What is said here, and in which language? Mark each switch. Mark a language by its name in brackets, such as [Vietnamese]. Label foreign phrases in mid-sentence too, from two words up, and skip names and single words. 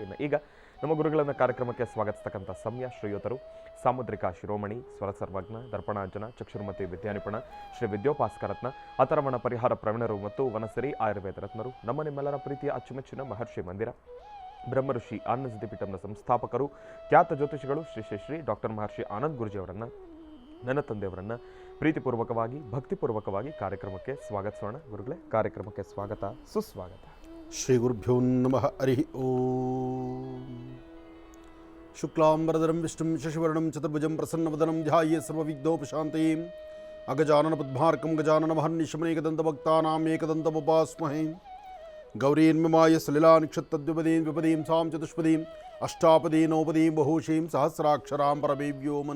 [Kannada] ಈಗ ನಮ್ಮ ಗುರುಗಳನ್ನು ಕಾರ್ಯಕ್ರಮಕ್ಕೆ ಸ್ವಾಗತಿಸ್ತಕ್ಕಂಥ ಸಮಯ ಶ್ರೀಯುತರು ಸಾಮುದ್ರಿಕ ಶಿರೋಮಣಿ, ಸ್ವರ ಸರ್ವಜ್ಞ, ದರ್ಪಣಾಂಜನ, ಚಕ್ಷುರ್ಮತಿ ವಿದ್ಯಾನಿಪುಣ, ಶ್ರೀ ವಿದ್ಯೋಪಾಸ್ಕರತ್ನ, ಅಥರ್ವಣ ಪರಿಹಾರ ಪ್ರವೀಣರು ಮತ್ತು ವನಸರಿ ಆಯುರ್ವೇದ ರತ್ನರು, ನಮ್ಮ ನಿಮ್ಮೆಲ್ಲರ ಪ್ರೀತಿಯ ಅಚ್ಚುಮೆಚ್ಚಿನ ಮಹರ್ಷಿ ಮಂದಿರ ಬ್ರಹ್ಮಋಷಿ ಆನಂದ ಸಿದ್ಧಿಪೀಠಂನ ಸಂಸ್ಥಾಪಕರು, ಖ್ಯಾತ ಜ್ಯೋತಿಷಿಗಳು ಶ್ರೀ ಶ್ರೀ ಶ್ರೀ ಡಾಕ್ಟರ್ ಮಹರ್ಷಿ ಆನಂದ್ ಗುರುಜಿಯವರನ್ನು, ನನ್ನ ತಂದೆಯವರನ್ನು ಪ್ರೀತಿಪೂರ್ವಕವಾಗಿ ಭಕ್ತಿಪೂರ್ವಕವಾಗಿ ಕಾರ್ಯಕ್ರಮಕ್ಕೆ ಸ್ವಾಗತಿಸೋಣ. ಗುರುಗಳೇ, ಕಾರ್ಯಕ್ರಮಕ್ಕೆ ಸ್ವಾಗತ, ಸುಸ್ವಾಗತ. [Sanskrit] ಶ್ರೀ ಗುರುಭ್ಯೋ ನಮಃ. ಹರಿ ಓಂ. ಶುಕ್ಲಾಂಬರಧರಂ ವಿಷ್ಣುಂ ಶಶಿವರ್ಣಂ ಚತುರ್ಭುಜಂ ಪ್ರಸನ್ನವದನಂ ಧ್ಯಾಯೇ ಸರ್ವವಿಘ್ನೋಪಶಾಂತಯೇ. ಅಗಜಾನನ ಪದ್ಮಾರ್ಕಂ ಗಜಾನನ ಮಹರ್ನಿಶಮನೇಕದಂತಭಕ್ತಾನಾಂ ಏಕದಂತಮುಪಾಸ್ಮಹೇ. ಗೌರೀನ್ಮಿಮಾಯ ಸಲಿಲಾನಿಕ್ಷತ್ತದ್ವಿಪದೀಂ ವಿಪದೀಂ ಸಾಂ ಚತುಷ್ಪದೀಂ ಅಷ್ಟಾಪದೀ ನೌಪದೀಂ ಬಹುಶೀಂ ಸಹಸ್ರಾಕ್ಷರಾಂ ಪರಮೇವ್ಯೋಮನ್.